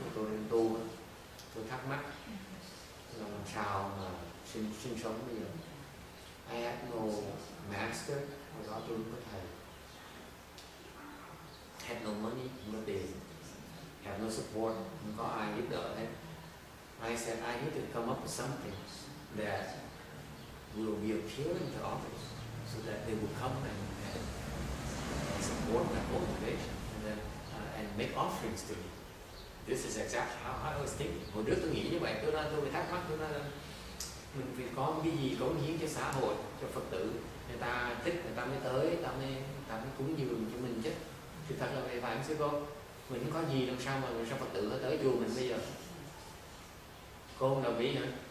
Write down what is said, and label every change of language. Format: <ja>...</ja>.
<vi>Tôi đến tu, tôi thắc mắc là làm sao mà sinh sống bây giờ.</vi> <en>I had no master,</en> <vi>hồi đó tôi không có thầy.</vi> <en>Had no money,</en> <vi>không có tiền.</vi> <en>Had no support,</en> <vi>không có ai giúp đỡ hết.</vi> <en>I said I need to come up with something that will be appealing to others, so that they will come and support my motivation and make offerings to me. This is exactly how I was thinking.</en> <vi>Hồi trước tôi nghĩ như vậy, tôi mới thắc mắc, tôi nói là mình phải có cái gì cống hiến cho xã hội, cho Phật tử, người ta thích, người ta mới tới, người ta mới cúng dường cho mình chứ. Thì thật là vậy, phải không sư cô? Mình không có gì làm sao mà sao Phật tử tới chùa mình bây giờ? Cô không đồng ý hả?</vi>